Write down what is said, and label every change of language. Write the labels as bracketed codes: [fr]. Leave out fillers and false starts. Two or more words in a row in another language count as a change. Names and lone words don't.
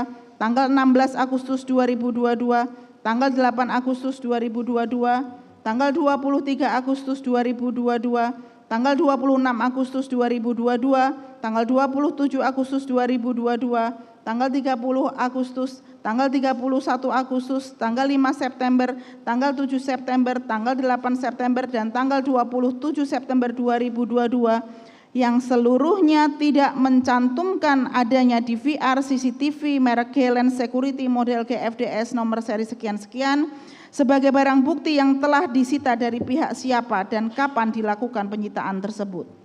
[id] tanggal 16 Agustus 2022, tanggal 8 Agustus 2022, tanggal 23 Agustus 2022, tanggal 26 Agustus 2022, tanggal 27 Agustus 2022, tanggal 30 Agustus, tanggal 31 Agustus, tanggal 5 September, tanggal 7 September, tanggal 8 September, dan tanggal 27 September 2022 yang seluruhnya tidak mencantumkan adanya DVR CCTV merek G-Land Security model GFDS nomor seri sekian-sekian sebagai barang bukti yang telah disita dari pihak siapa dan kapan dilakukan penyitaan tersebut.